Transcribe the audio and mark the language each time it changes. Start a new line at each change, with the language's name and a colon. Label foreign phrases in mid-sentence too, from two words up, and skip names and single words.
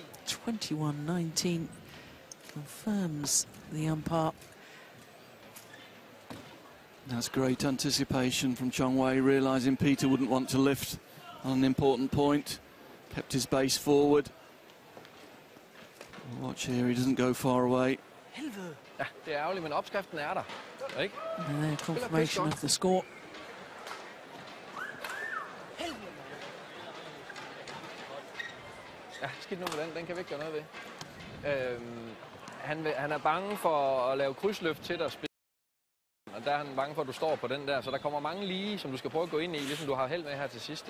English: 21-19 confirms the umpire. That's great anticipation from Chong Wei, realising Peter wouldn't want to lift on an important point. Kept his base forward. Watch here, he doesn't go far away.
Danish: Ja, det er ærgerligt, men opskriften er der. Ikke?
English: And their confirmation of the score.
Danish: Ja, skidt nu med den. Den kan vi ikke gøre noget ved. Han er bange for at lave krydsløft til dig. Og der er han bange for, at du står på den der. Så der kommer mange lige, som du skal prøve at gå ind i, ligesom du har held med her til sidst.